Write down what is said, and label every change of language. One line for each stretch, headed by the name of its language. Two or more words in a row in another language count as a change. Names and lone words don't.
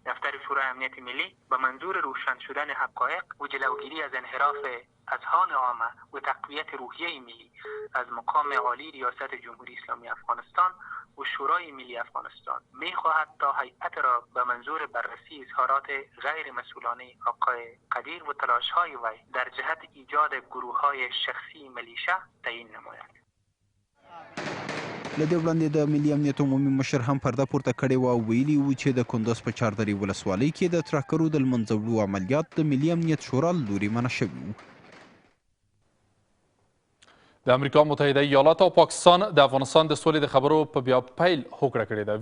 Persian: دفتر شورای امنیت ملی به منظور روشن شدن حقایق و جلوگیری از انحراف اذهان عامه و تقویت روحیه ملی از مقام عالی ریاست جمهوری اسلامی افغانستان و شورای ملی افغانستان می‌خواهد تا هیئت را به منظور بررسی اظهارات غیر مسئولانه آقای قدیر و تلاش‌های وی در جهت ایجاد گروه‌های شخصی ملیشه تعیین نماید.
Pashto: له دې وړاندې د ملي امنیت عمومي مشر هم پرده پورته کړې وه او ویلي وو چې د کندز په چاردرې ولسوالۍ کې د ترهګرو د له منځه وړو عملیات د ملي امنیت شورا له لوري منع شوي وو. د امریکا متحده ایالات او پاکستان د افغانستان د سولې د خبرو په بیا پیل هوکړه کړې ده.